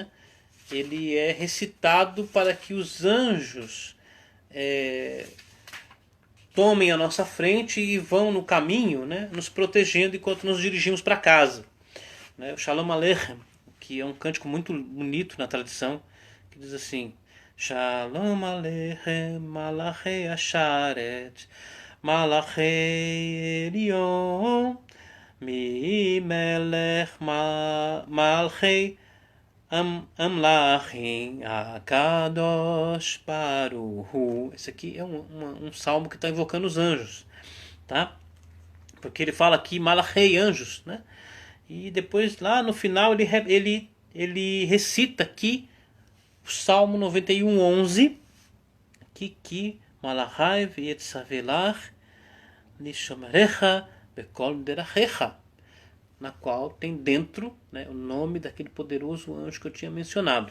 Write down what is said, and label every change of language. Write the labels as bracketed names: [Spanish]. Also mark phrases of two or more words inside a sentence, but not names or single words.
[Portuguese] Ele é recitado para que os anjos tomem a nossa frente e vão no caminho, né, nos protegendo enquanto nos dirigimos para casa. Né? O Shalom Aleichem, que é um cântico muito bonito na tradição, que diz assim: [Hebrew] שלום עליכם מלאכי השרת מלאכי עליון ממלך מלכי המלכים הקדוש ברוך הוא. [Portuguese] Esse aqui é um salmo que está invocando os anjos, tá? Porque ele fala aqui Malachei, anjos, né? E depois lá no final ele recita aqui o Salmo 91:11, que [Hebrew] מלאכיו יצוה לך לשמרך בכל דרכיך, [Portuguese] na qual tem dentro, né, o nome daquele poderoso anjo que eu tinha mencionado.